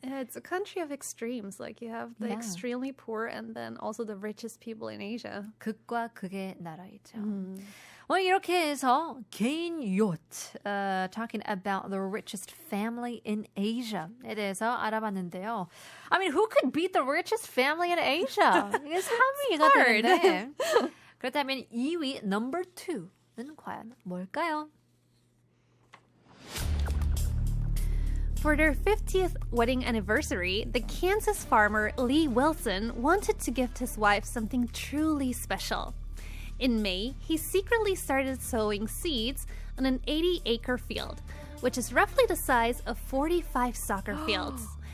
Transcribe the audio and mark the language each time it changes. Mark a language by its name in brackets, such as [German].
[English] Yeah, it's a country of extremes. Like you have the extremely poor and then also the richest people in Asia. [Korean] 극과 극의 나라이죠. [English] Well, [Korean] 이렇게 해서 개인 [English] yacht, talking about the richest family in Asia [Korean] 에 대해서 알아봤는데요. [English] I mean, who could beat the richest family in Asia? [Korean] 이게 3위가 되는데. 그렇다면 2위, number 2는 과연 뭘까요? [English] For their 50th wedding anniversary, the Kansas farmer Lee Wilson wanted to gift his wife something truly special. In May, he secretly started sowing seeds on an 80-acre field, which is roughly the size of 45 soccer fields.